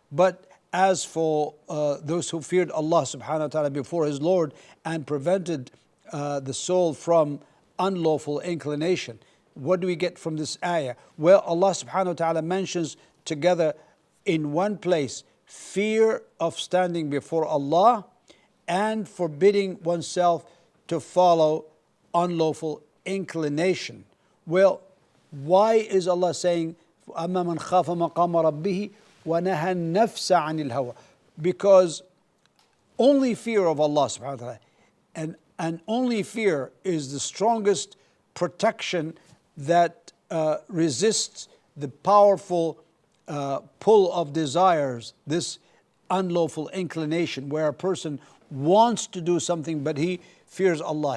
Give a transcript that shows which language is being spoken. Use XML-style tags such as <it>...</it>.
<en>But as for those who feared Allah subhanahu wa ta'ala before His Lord and prevented the soul from unlawful inclination, what do we get from this ayah? Well, Allah subhanahu wa ta'ala mentions together in one place fear of standing before Allah and forbidding oneself to follow unlawful inclination. Well, why is Allah saying</en> <ar>أَمَّا مَنْ خَافَ مَقَامَ رَبِّهِ وَنَهَى النَّفْسَ عَنِ الْهَوَى?</ar> <en>Because only fear of Allah subhanahu wa ta'ala and only fear is the strongest protection that resists the powerful pull of desires, this unlawful inclination where a person wants to do something but he fears Allah.</en>